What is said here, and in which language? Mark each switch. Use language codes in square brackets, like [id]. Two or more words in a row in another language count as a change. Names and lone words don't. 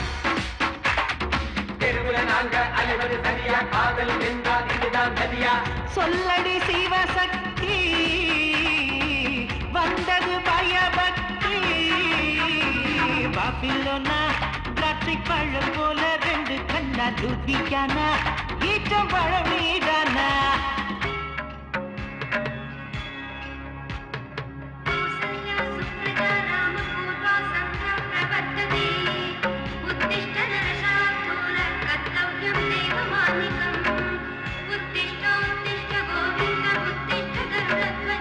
[ta] தெருவுல நாங்க அலைவது சரியா காதல் என்றால் இதுதான் சரியா. சொல்லடி சிவசக்தி வந்தது பயபக்தி. பாபிலோனா திராட்சை பழம் போல ரெண்டு கண்ணா லூதியானா ஈட்டம் பழம் நீதானா. [sa] उत्तिष्ठ नरशार्दूल कर्तव्यं देवमानिकम्. उत्तिष्ठोत्तिष्ठ गोविन्द उत्तिष्ठ गरुडध्वज.